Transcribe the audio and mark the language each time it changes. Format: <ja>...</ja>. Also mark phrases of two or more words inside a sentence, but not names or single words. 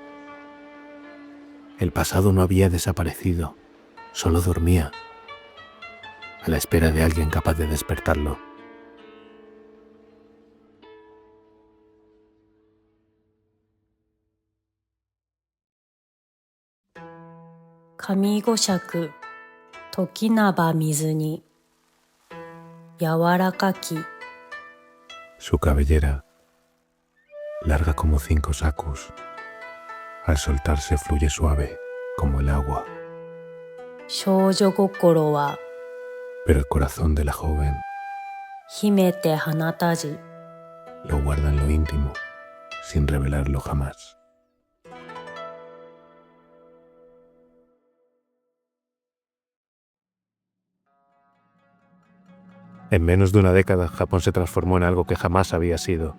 <es>El pasado no había desaparecido, solo dormía, a la espera de alguien capaz de despertarlo.</es> <ja>髪五尺、ときなば水に、やはらかき.</ja> <es>Su cabellera, larga como 5 sakus, al soltarse fluye suave como el agua.</es> <ja>少女ごころは,</ja> <es>pero el corazón de la joven</es> <ja>秘めて放たじ,</ja> <es>lo guarda en lo íntimo, sin revelarlo jamás. En menos de una década, Japón se transformó en algo que jamás había sido.</es>